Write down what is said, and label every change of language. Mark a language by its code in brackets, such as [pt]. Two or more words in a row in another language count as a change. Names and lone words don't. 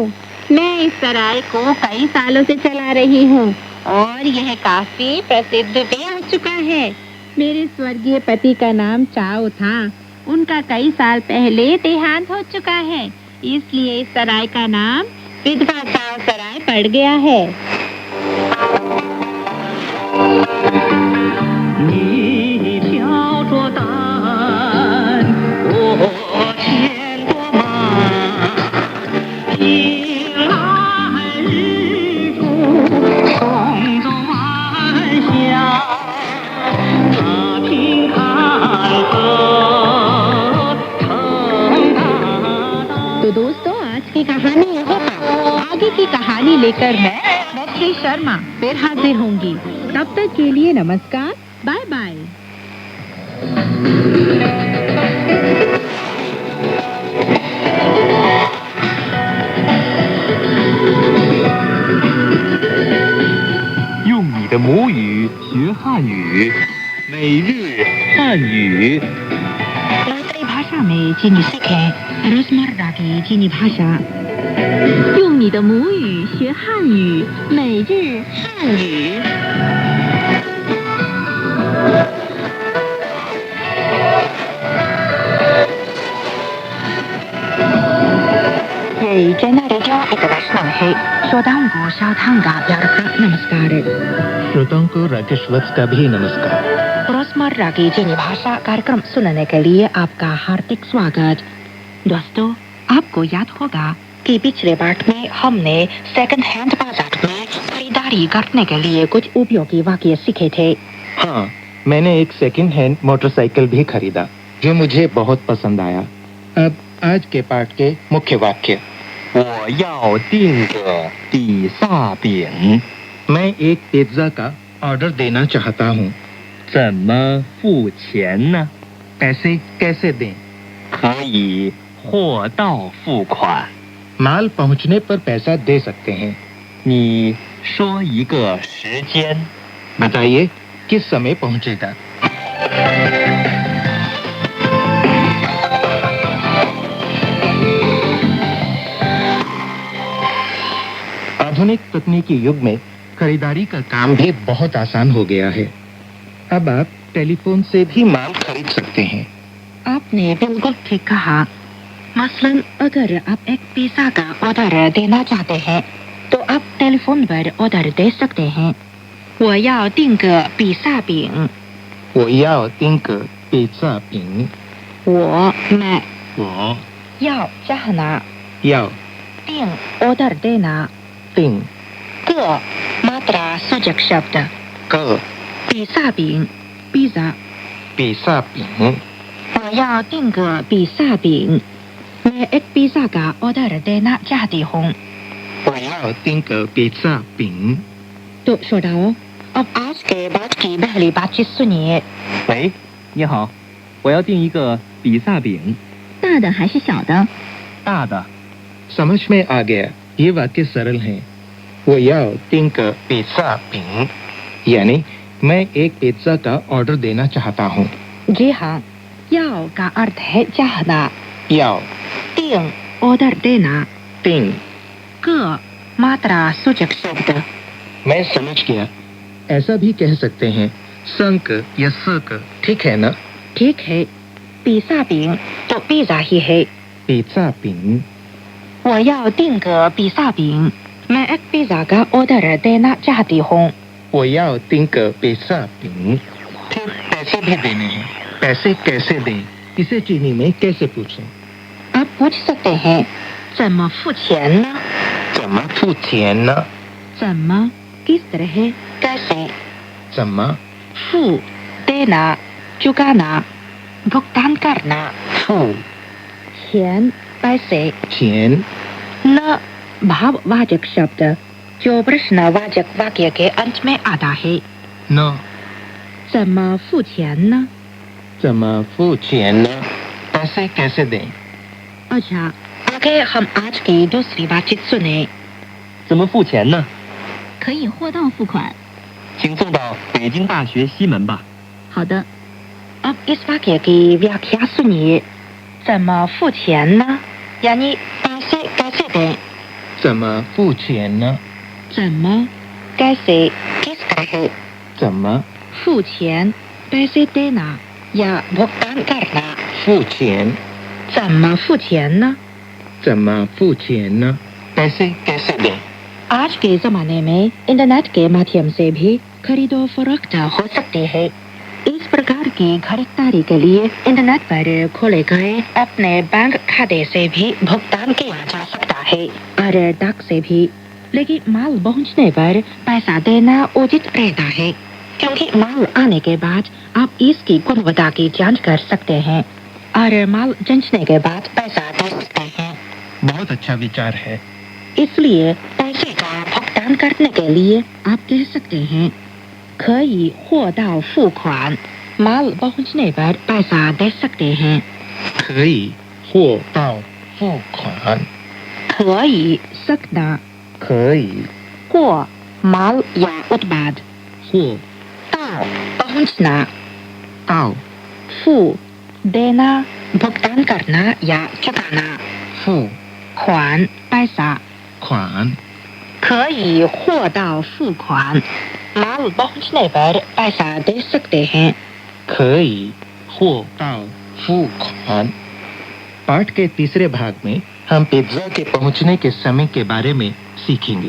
[hi] मैं इस सराय को कई सालों से चला रही हूँ और यह काफी प्रसिद्ध भी हो चुका है। मेरे स्वर्गीय पति का नाम चाओ था। उनका कई साल पहले देहांत हो चुका है, इसलिए इस सराय का नाम विधवा चाओ सराय पड़ गया है। [zh] 你挑着担，我牵着马，迎来日出，送走晚霞，打听看河成大道。 [hi] तो दोस्तों, आज की कहानी यहाँ पर। आगे की कहानी लेकर मैं श्री शर्मा फिर हाजिर होंगी। तब तक के लिए नमस्कार, [en] bye bye. [zh] 用你的母语学汉语，每日汉语。 [hi] मातृभाषा में चीनी सीखें रोजमर्रा की चीनी भाषा। [zh] 用你的母语学汉语，每日汉语。 [hi] ये चाइना रेडियो इंटरनेशनल है। श्रोताओं को सावधान का प्यार का नमस्कार। श्रोताओं को राकेश वत्स का भी नमस्कार। रोजमर्रा की चीनी भाषा कार्यक्रम सुनने के लिए आपका हार्दिक स्वागत। दोस्तों, आपको याद होगा कि पिछले पाठ में हमने [en] second hand [hi] बाजार में खरीदारी करने के लिए कुछ उपयोगी वाक्य सीखे थे। हाँ, मैंने एक [en] second hand [hi] मोटरसाइकिल भी खरीदा जो मुझे बहुत पसंद आया। अब आज के पाठ के मुख्य वाक्य। [zh] 我要订个比萨饼， [hi] मैं एक पिज्जा का ऑर्डर देना चाहता हूँ। [zh] 怎么付钱呢？ [hi] पैसे कैसे दें? [zh] 可以货到付款。 [hi] माल पहुँचने पर पैसा दे सकते हैं। [zh] 你说一个时间。 [hi] बताइए किस समय पहुँचेगा? आधुनिक तकनीकी युग में खरीदारी का काम भी बहुत आसान हो गया है। अब आप टेलीफोन से भी माल खरीद सकते हैं। आपने बिल्कुल ठीक कहा। मसलन अगर आप एक पिज्जा का ऑर्डर देना चाहते हैं तो आप टेलीफोन पर ऑर्डर दे सकते हैं। [zh] 我要订个比萨饼。我要订个披萨饼。 [hi] मैं [zh] 我 [hi] 要 चाहना [zh] 要 [hi] 订 ऑर्डर देना [zh] 订 [hi] 个 मात्रा सूचक शब्द [zh] 个 [hi] 比萨饼 पिज्जा [zh] 披萨饼。我要订个比萨饼। [hi] मैं एक पिज्जा का ऑर्डर देना चाहती हूँ। [zh] 我要订个披萨饼。 [hi] तो श्रोताओं, अब आज के बाद की पहली बातचीत सुनिए। [zh] 喂，你好，我要订一个比萨饼，大的还是小的？大的。 [hi] समझ में आ गया। ये वाक्य सरल हैं। [zh] 我要订个披萨饼 [hi] यानी मैं एक पिज्जा का ऑर्डर देना चाहता हूँ। जी हाँ, याओ का अर्थ है चाहना, [zh] 要 [hi] तीन ऑर्डर देना, [zh] 订 [hi] क मात्रा सूचक शब्द। मैं समझ गया। ऐसा भी कह सकते हैं संक या सक, ठीक है ना? ठीक है, पिज्जा बिंग तो पिज्जा ही है। पिज्जा बिंग [zh] 我要订个比萨饼， [hi] मैं एक पिज्जा का ऑर्डर देना चाहती हूँ [zh] 我要订个披萨饼 [hi] फिर पैसे भी देने हैं पैसे कैसे दें इसे चीनी में कैसे पूछें आप पूछ सकते हैं [zh] 怎么付钱呢怎么付钱呢 [hi] 怎么 किस तरह कैसे [zh] 怎么 [hi] 付 देना चुकाना भुगतान करना [zh] 付 [hi] 钱 पैसे [zh] 钱 [hi] न भाववाचक शब्द जो प्रश्नवाचक वाक्य के अंत में आता है [zh] 呢怎么付钱呢怎么付钱呢 [hi] पैसे कैसे दें अच्छा आगे हम आज की दूसरी बातचीत सुने [zh] 怎么付钱呢？可以货到付款。请送到北京大学西门吧。好的， [hi] अब इस वाक्य की व्याख्या सुनिए [zh] 怎么付钱呢 [hi] यानी पैसे कैसे दें [zh] 怎么付钱呢 [hi] 怎么 कैसे किस तरह [zh] 怎么付钱 [hi] पैसे देना या भुगतान करना [zh] 付钱怎么付钱呢怎么付钱呢 [hi] पैसे कैसे दें आज के जमाने में इंटरनेट के माध्यम से भी खरीदो फरोख्त हो सकती है इस प्रकार की खरीदारी के लिए इंटरनेट पर खोले गए अपने बैंक खाते से भी भुगतान किया जा सकता है और डाक से भी लेकिन माल पहुंचने पर पैसा देना उचित रहता है क्योंकि माल आने के बाद आप इसकी गुणवत्ता की जांच कर सकते हैं और माल जांचने के बाद पैसा दे सकते हैं बहुत अच्छा विचार है इसलिए पैसे का भुगतान करने के लिए आप कह सकते हैं [zh] 可以货到付款 [hi] माल पहुंचने पर पैसा दे सकते हैं [zh] 可以货到付款 [hi] 可以 सकना [zh] 可以 [hi] 货 माल या उत्पाद [zh] 货 [hi] 到 पहुंचना [zh] 到 [hi] 付 देना भुगतान करना या चुकाना [zh] 付 [hi] 款 पैसा [zh] 款可以货到付款 [hi] माल पहुंचने पर पैसा दे सकते हैं [zh] 可以货到付款 [hi] पाठ के तीसरे भाग में हम पिज्जा के पहुंचने के समय के बारे में सीखेंगे